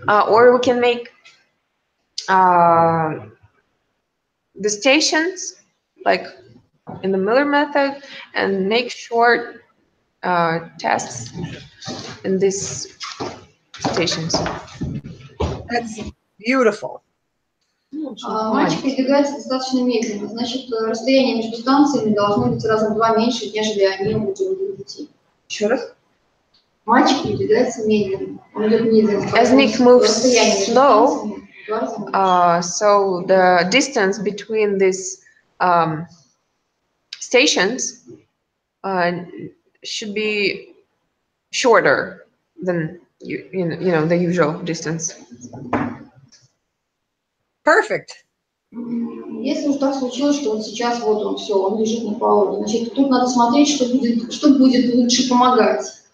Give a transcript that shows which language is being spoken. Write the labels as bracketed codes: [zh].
[en] Or we can make the stations like in the Miller method and make short tasks in these stations. That's beautiful. [ru] Мальчик передвигается достаточно медленно, значит, расстояние между станциями должно быть раза в 2 меньше, нежели они у других детей. Еще раз. Мальчик передвигается медленно, он идет медленно. [en] As Nick moves slow, so the distance between these stations should be shorter than you know the usual distance. Perfect. [ru] Если уж так случилось, что вот сейчас вот он все, он лежит на полу, значит, тут надо смотреть, что будет лучше помогать.